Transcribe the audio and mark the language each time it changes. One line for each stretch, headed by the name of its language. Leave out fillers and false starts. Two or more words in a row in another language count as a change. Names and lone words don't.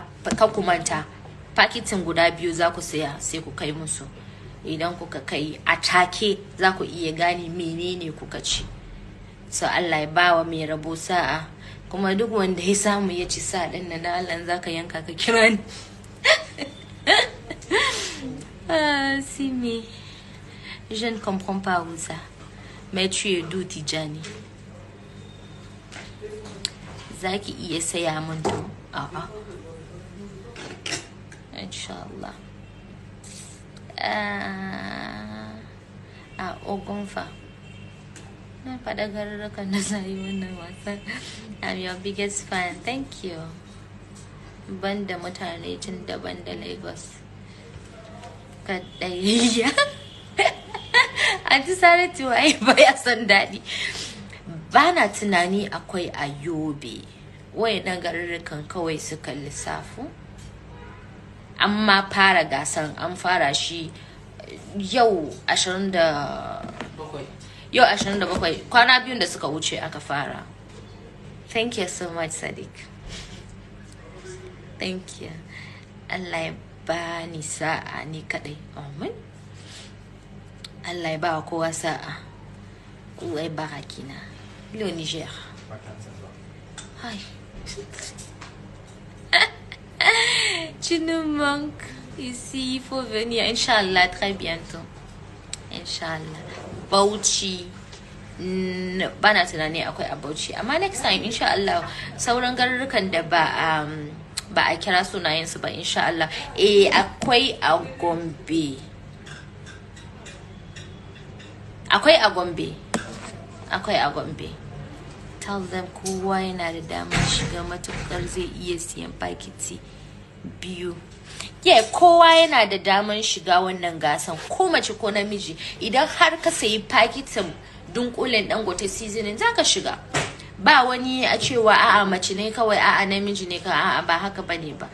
Hausa: Ka ku manta paketin guda 2 za ku saya sai ku kai musu. Idan kuka kai a take za ku iya gane menene kuka ci. So Allah ya bawa mai rabo sa'a, kuma duk wanda ya samu ya ci sa din nan Allah zaka yanka ka kira ni.
French: Simi, je ne comprends pas où ça. Mais tu es d'où,
Hausa: Tijani? Zaki iya saya mun to? A'a. Inshallah. Ogunfa. Na faɗa garurrukan da zai wannan wasan.
English: I'm your biggest fan. Thank you.
Hausa: Banda mutane tun daban da Lagos. Kadaiya. Anti Saratu ai baya son daɗi. Bana tunani akwai a Yobe. Wayannan garurrukan kawai suka lissafu. Amma fara gasan an fara shi yau 27. Yau 27 kwana biyun da suka wuce aka fara.
English: Thank you so much, Sadiq. Thank you.
Hausa: Allah ya bani sa'a ni kadai. Amin. Allah ya ba kowa sa'a. Allah ya barakina.
French: Le Niger.
English: Hi.
French: Tu nous manques ici, il faut venir. Inch'Allah, très bientôt. Inch'Allah.
Hausa: Bauchi. Bana tunani akwai a Bauchi. Amma
English: next time,
Hausa: insha'Allah, sauran garurukan da ba a kira sunayensu ba, insha'Allah. Akwai a Gombe. Akwai a Gombe. Akwai a Gombe.
English: Tell them
Hausa: kowa yana da damar shiga, matukar zai iya siyan pakiti 2. Kowa yana da damar shiga wannan gasan, ko mace ko namiji. Idan har ka sayi pakitin dunkulen dangote seasoning zaka shiga. Ba wani a cewa a'a mace ne kawai, a'a namiji ne ka, a'a ba haka bane ba.